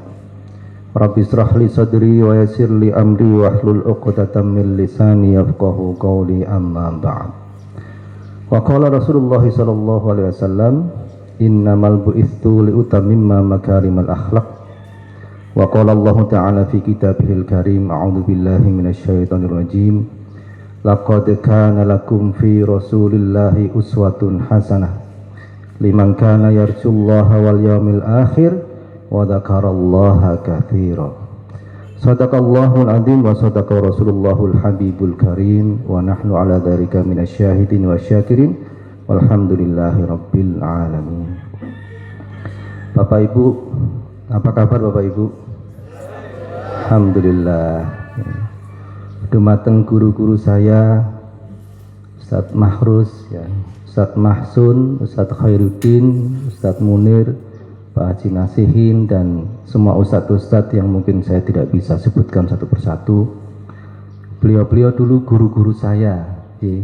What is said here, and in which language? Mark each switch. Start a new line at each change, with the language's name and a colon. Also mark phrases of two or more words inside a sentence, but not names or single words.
Arabic: رب اشرح لي صدري ويسر لي أمري واحلل عقدة من لساني يفقهوا قولي أما بعد. وقال رسول الله صلى الله عليه وسلم إنما بعثت لأتمم مكارم الأخلاق. وقال الله تعالى في كتابه الكريم أعوذ بالله من الشيطان الرجيم لقد كان لكم في رسول الله أسوة حسنة لمن كان يرجو الله واليوم الآخر وذكر الله كثيرا. صدق الله العظيم وصدق رسول الله الحبيب الكريم ونحن على ذلك من الشاهدين والشاكرين والحمد لله رب العالمين.
Indonesian: Bapak Ibu, apa kabar Bapak Ibu? Alhamdulillah. Dumateng guru-guru saya, Ustadz Mahrus, ya, Ustadz Mahsun, Ustadz Khairuddin, Ustadz Munir, Pak Haji Nasihin, dan semua ustadz-ustadz yang mungkin saya tidak bisa sebutkan satu persatu. Beliau-beliau dulu guru-guru saya, ya.